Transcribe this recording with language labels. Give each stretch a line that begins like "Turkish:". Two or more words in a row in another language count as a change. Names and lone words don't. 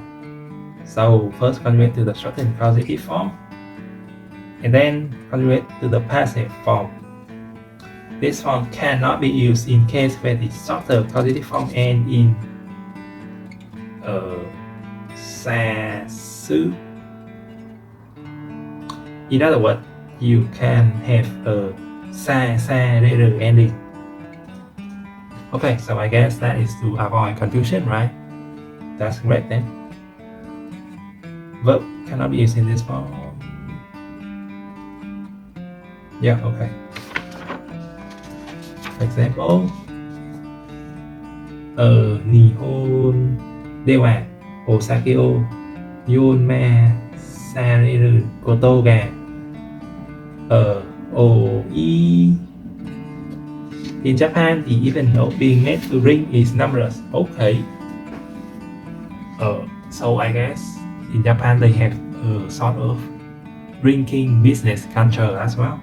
English: So first conjugate to the shortened causative form, and then conjugate to the passive form. This form cannot be used in case where the shorter causative form ends in sa-su. In other words, you can have a sa-sa-re-re ending. Okay, so I guess that is to avoid confusion, right? That's great then. Verb cannot be used in this form. Yeah, okay. Example.
Japanese: 日本では お酒を 飲まされる ことが 多い.
English: In Japan, the event of being made to drink is numerous. Okay. So I guess in Japan they have a sort of drinking business culture as well.